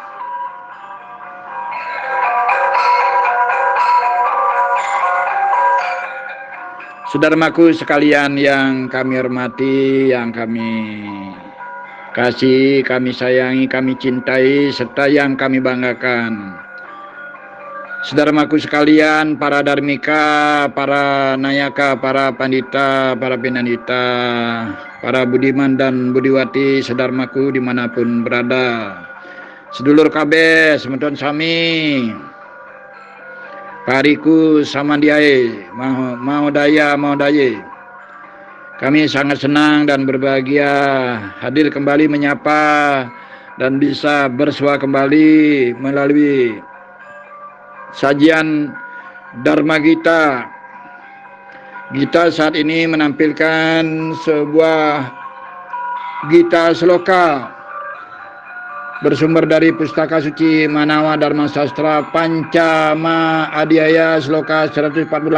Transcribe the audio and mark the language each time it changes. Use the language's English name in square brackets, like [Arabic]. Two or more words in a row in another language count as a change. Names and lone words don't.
[Indonesian] Saudaraku sekalian yang kami hormati, yang kami kasih, kami sayangi, kami cintai, serta yang kami banggakan. Saudaraku sekalian, para darmika, para nayaka, para pandita, para pinanita, para budiman dan budiwati, saudaraku dimanapun berada. [Javanese] Sedulur kabeh, [Balinese] semeton sami, pariku samandiae, mau daya. [Indonesian] Kami sangat senang dan berbahagia hadir kembali menyapa dan bisa bersua kembali melalui sajian Dharma Gita. Gita saat ini menampilkan sebuah Gita Sloka bersumber dari Pustaka Suci Manawa Dharma Sastra Pancama Adhyaya Sloka 148.